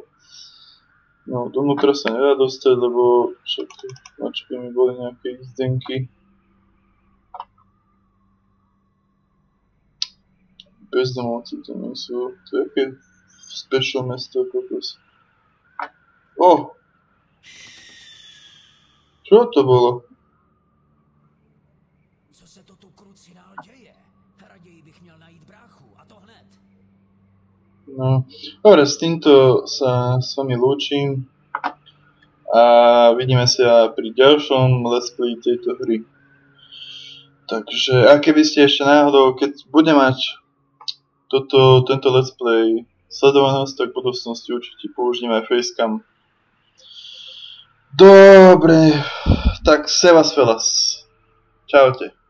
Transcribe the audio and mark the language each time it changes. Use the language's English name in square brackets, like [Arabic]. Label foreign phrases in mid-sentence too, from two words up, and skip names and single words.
[Slovak] No, dovnútra sa nedá dostať, lebo však tu mačky mi boli nejaké jízdenky. Bezdomovci to nie sú, to je aké special mesto, kokos. Čo to bolo? [Czech] Co se to tu krucinál děje? Raději bych měl najít bráchu, a to hned. [Slovak] No, dobre, s týmto sa s vami lúčim a vidíme sa pri ďalšom [English] let's play [Slovak] tejto hry. Takže, a keby ste ešte náhodou, keď bude mať tento [English] let's play [Slovak] sledovanosť, tak v budúcnosti určite použijem aj facecam. Dobre, tak se vás velas. Čaute.